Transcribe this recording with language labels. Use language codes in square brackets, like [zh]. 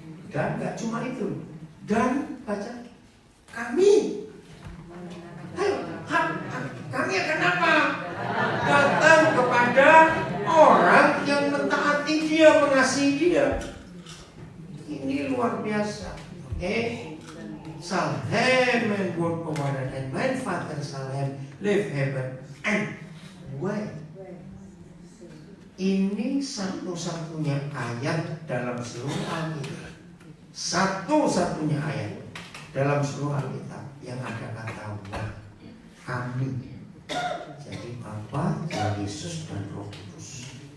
[id] Dan gak cuma itu. Dan baca kami. Ayo, kami akan apa? Datang kepada orang yang mentaati dia, mengasihi dia. Ini luar biasa. Oke? [nl] Zal hem en woord bewaren en mijn vader zal hem lief hebben en wij. [id] Ini satu-satunya ayat dalam seluruh Alkitab. Satu-satunya ayat dalam seluruh Alkitab yang ada kata kami. Jadi Bapa, Tuhan Yesus dan Roh Kudus.